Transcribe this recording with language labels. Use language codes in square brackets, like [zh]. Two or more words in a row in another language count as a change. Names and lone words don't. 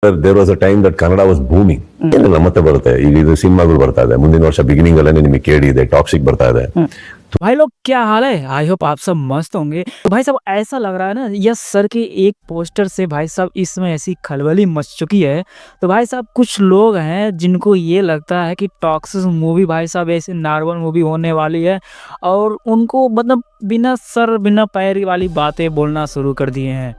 [en] There was a time that Kannada was booming. [kn] ಮತ್ತೆ ಬರುತ್ತೆ ಈಗ, ಇದು ಸಿನಿಮಾಗಳು ಬರ್ತಾ ಇದೆ. ಮುಂದಿನ ವರ್ಷ ಬಿಗಿನಿಂಗ್ ಅಲ್ಲೇ ನಿಮಗೆ ಕೇಳಿ ಇದೆ, ಟಾಕ್ಸಿಕ್ ಬರ್ತಾ ಇದೆ. [hi] भाई लोग क्या हाल है? [en] I hope [hi] आप सब मस्त होंगे। तो भाई साहब ऐसा लग रहा है ना, यस सर के एक पोस्टर से भाई साहब इसमें ऐसी खलबली मच चुकी है। तो भाई साहब कुछ लोग हैं जिनको ये लगता है कि टॉक्सिक मूवी भाई साहब ऐसी [en] normal movie [hi] होने वाली है, और उनको मतलब बिना सर बिना पैर वाली बातें बोलना शुरू कर दिए हैं।